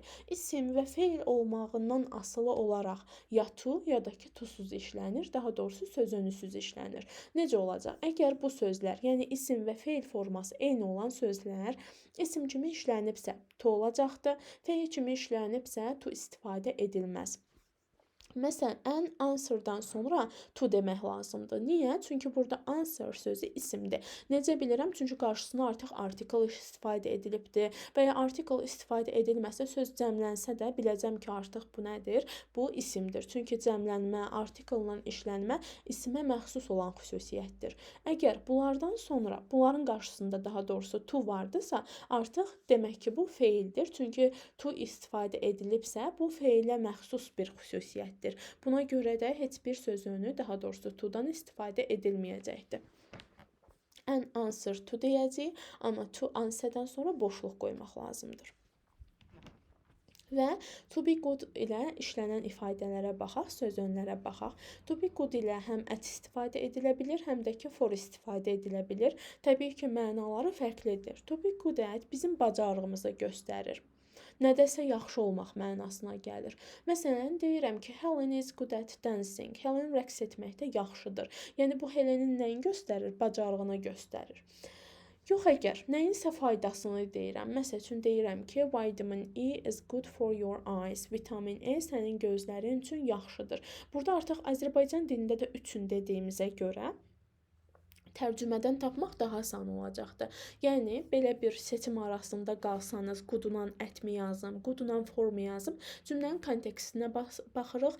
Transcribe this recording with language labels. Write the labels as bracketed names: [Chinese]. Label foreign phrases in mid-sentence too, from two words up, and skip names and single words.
[Azerbaijani] İsim və feil olmağından asılı olaraq ya to ya da ki to-suz işlənir, daha doğrusu sözönüsüz işlənir. Necə olacaq? Əgər bu sözlər, yəni isim və feil forması eyni olan sözlər isim kimi işlənibsə, to olacaqdır, feil kimi işlənibsə, to istifadə edilməz. Məsələn, [English] an answer-dan [Azerbaijani] sonra to demək lazımdır. Niyə? Çünki burada answer sözü isimdir. Necə bilirəm? Çünki qarşısına artıq article istifadə edilibdir və ya article istifadə edilməsə, söz cəmlənsə də biləcəm ki, artıq bu nədir? Bu isimdir. Çünki cəmlənmə, article-la işlənmə isimə məxsus olan xüsusiyyətdir. Əgər bunlardan sonra, bunların qarşısında daha doğrusu to vardısa, artıq demək ki, bu feildir. Çünki to istifadə edilibsə, bu feilə məxsus bir xüsusiyyətdir. Buna görə də heç bir sözünü, daha doğrusu to-dan istifadə edilməyəcəkdir. [English] An answer to [Azerbaijani] deyəcəyik, amma [English] to answer-dan [Azerbaijani] sonra boşluq qoymaq lazımdır. Və [English] to be good [Azerbaijani] ilə işlənən ifadələrə baxaq, sözönlərə baxaq. [English] To be good [Azerbaijani] ilə həm at istifadə edilə bilir, həm də ki for istifadə edilə bilir. Təbii ki, mənaları fərqlidir. [English] To be good at [Azerbaijani] bizim bacarığımızı göstərir. Nədəsə yaxşı olmaq mənasına gəlir. Məsələn, deyirəm ki, [English] Helen is good at dancing. [Azerbaijani] Helen rəqs etməkdə yaxşıdır. Yəni, bu Helenin nəyin göstərir? Bacarığını göstərir. Yox, əgər nəyinsə faydasını deyirəm. Məsəl üçün deyirəm ki, [English] vitamin E is good for your eyes. [Azerbaijani] Vitamin E sənin gözlərin üçün yaxşıdır. Burada artıq Azərbaycan dilində də üçün dediyimizə görə tərcümədən tapmaq daha asan olacaqdır. Yəni, belə bir seçim arasında qalsanız, good'dan at-mi yazım, good'dan for-mu yazım, cümlənin kontekstinə baxırıq.